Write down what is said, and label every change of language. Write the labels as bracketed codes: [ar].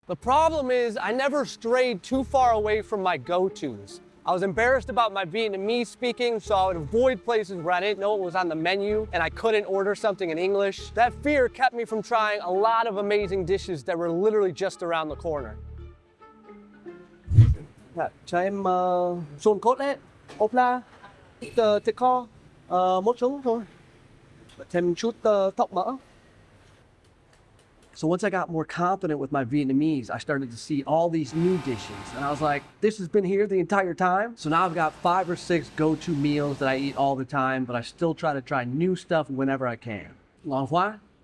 [en] The problem is I never strayed too far away from my go-tos. I was embarrassed about my Vietnamese speaking, so I would avoid places where I didn't know what was on the menu and I couldn't order something in English. That fear kept me from trying a lot of amazing dishes that were literally just around the corner. [vi] Cho em sườn cốt lết, ốp la, thịt kho, một trứng thôi. Thêm chút thóc mỡ. [en] So once I got more confident with my Vietnamese, I started to see all these new dishes. And I was like, this has been here the entire time? So now I've got 5 or 6 go-to meals that I eat all the time, but I still try to try new stuff whenever I can. [vi] Ngon quá.